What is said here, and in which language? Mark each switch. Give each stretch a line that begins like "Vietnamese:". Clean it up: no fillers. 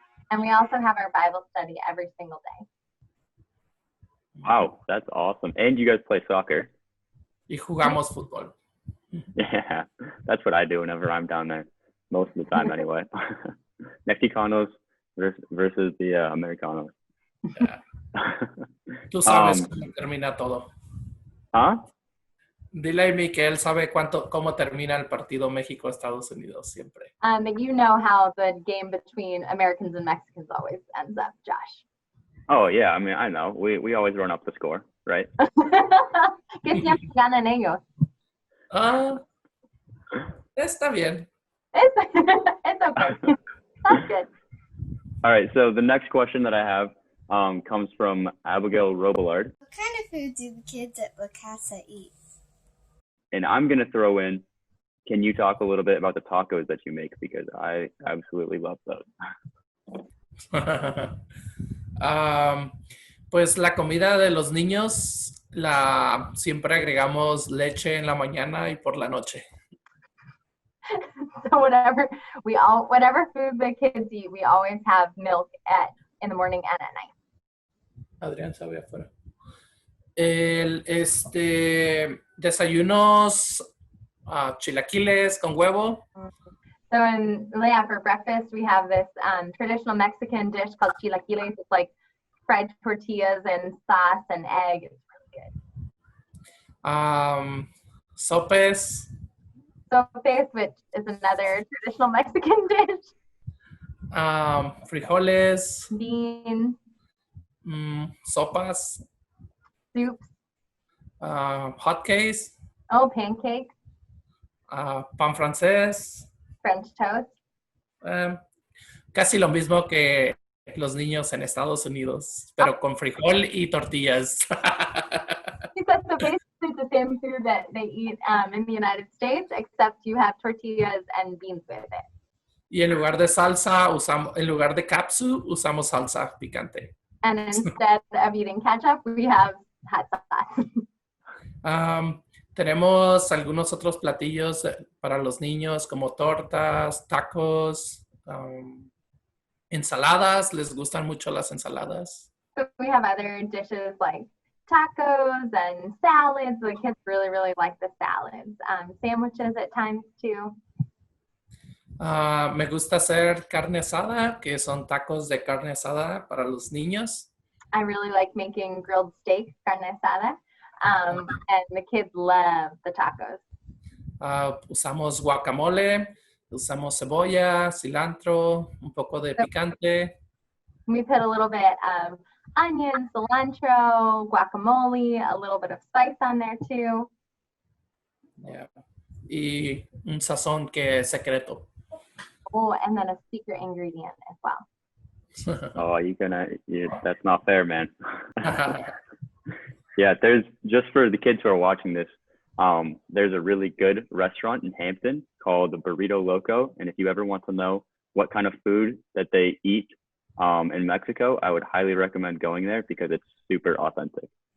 English: And we also have our Bible study every single day. Wow, that's awesome. And you guys play soccer.
Spanish: Y jugamos fútbol.
English: Yeah, that's what I do whenever I'm down there. Most of the time anyway. Mexicanos versus the Americanos. Yeah.
Spanish: Tú sabes cómo termina todo. ¿Ah? Dile a Amy que él sabe cómo termina el partido México-Estados Unidos siempre.
English: You know how the game between Americans and Mexicans always ends up, Josh. Oh yeah, I mean I know. We always run up the score, right?
Spanish: Que siempre ganan ellos. Está bien.
English: It's okay. That's good. All right, so the next question that I have comes from Abigail Robillard. What kind of food do the kids at La Casa eat? And I'm going to throw in, can you talk a little bit about the tacos that you make? Because I absolutely love those.
Spanish: Pues la comida de los niños, siempre agregamos leche en la mañana y por la noche.
English: So whatever food the kids eat, we always have milk in the morning and at night.
Spanish: Adrián sabe afuera. Desayunos chilaquiles con huevo.
English: So for breakfast, we have this traditional Mexican dish called chilaquiles. It's like fried tortillas and sauce and egg. It's really good.
Spanish: Sopes.
English: Sopes, which is another traditional Mexican dish.
Spanish: Frijoles.
English: Beans.
Spanish: Sopas.
English: Soups.
Spanish: Hotcakes.
English: Oh, pancakes.
Spanish: Pan francés.
English: French toast.
Spanish: Casi lo mismo que los niños en Estados Unidos, pero con frijol y tortillas.
English: So basically the same food that they eat in the United States, except you have tortillas and beans with it.
Spanish: Y en lugar de salsa, en lugar de capsu, usamos salsa picante.
English: And instead of eating ketchup, we have hot sauce.
Spanish: Tenemos algunos otros platillos para los niños como tortas, tacos, ensaladas. Les gustan mucho las ensaladas.
English: So we have other dishes like tacos and salads. The kids really, really like the salads. Sandwiches at times too.
Spanish: Me gusta hacer carne asada, que son tacos de carne asada para los niños.
English: I really like making grilled steak, carne asada, and the kids love the tacos.
Spanish: Usamos guacamole, usamos cebolla, cilantro, un poco de picante.
English: We put a little bit of onion, cilantro, guacamole, a little bit of spice on there too. Yeah.
Spanish: Y un sazón que es secreto.
English: Oh, and then a secret ingredient as well. Oh, that's not fair, man. Yeah, there's, just for the kids who are watching this, there's a really good restaurant in Hampton called Burrito Loco. And if you ever want to know what kind of food that they eat in Mexico, I would highly recommend going there because it's super authentic.